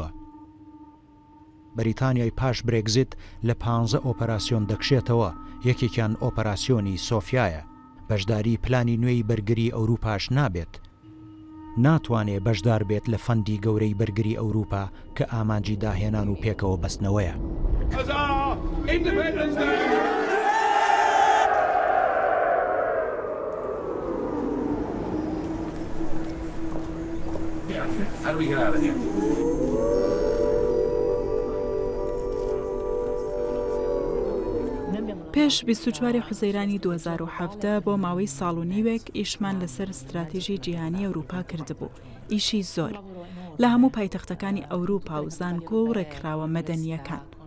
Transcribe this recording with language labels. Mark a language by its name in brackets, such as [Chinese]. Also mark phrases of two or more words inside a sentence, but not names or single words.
[Central Kurdish] بەریتانیای پاش برێکزیت لە 15 ئۆپەراسیۆن دەکشێتەوە، یەکێکیان ئۆپەراسیۆنی سۆفیایە. بەشداری پلانی نوێی بەرگری ئەوروپاش نابێت. ناتوانێت بەشدار بێت لە فەندی گەورەی بەرگری ئەوروپا کە ئامانجی داهێنان و پێکەوە بەستنەوەیە. [English] How do we get out of here? [Central Kurdish] پێش 24 حوزەیرانی 2017 بۆ ماوەی ساڵ و نیوێک ئیشمان لەسەر استراتیژی جیهانی ئەوروپا کردبوو. ئیشی زۆر لە هەموو پایتەختەکانی ئەوروپا و زانکۆ و ڕێکخراوە مەدەنیەکان.